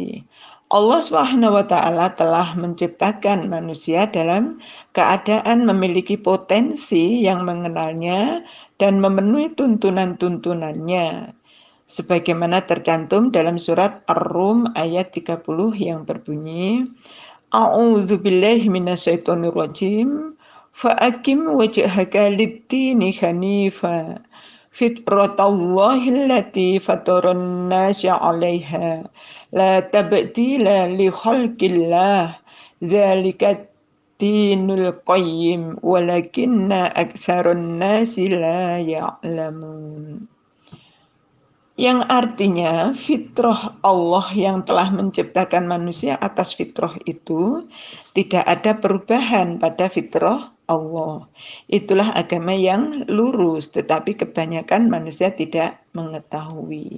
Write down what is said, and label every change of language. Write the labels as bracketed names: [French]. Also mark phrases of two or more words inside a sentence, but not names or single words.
[Indonesian] Allah SWT telah menciptakan manusia dalam keadaan memiliki potensi yang mengenalnya dan memenuhi tuntunan-tuntunannya, sebagaimana tercantum dalam surat Ar-Rum ayat 30 yang berbunyi, [Arabic] أعوذ بالله من الشيطان الرجيم, فأقم وجهك للدين حنيفا فطرت الله التي فطر الناس عليها لا تبديل لخلق الله ذلك الدين القيم ولكن أكثر الناس لا يعلمون. [Indonesian] Yang artinya fitrah Allah yang telah menciptakan manusia atas fitrah itu tidak ada perubahan pada fitrah Allah. Itulah agama yang lurus, tetapi kebanyakan manusia tidak mengetahui.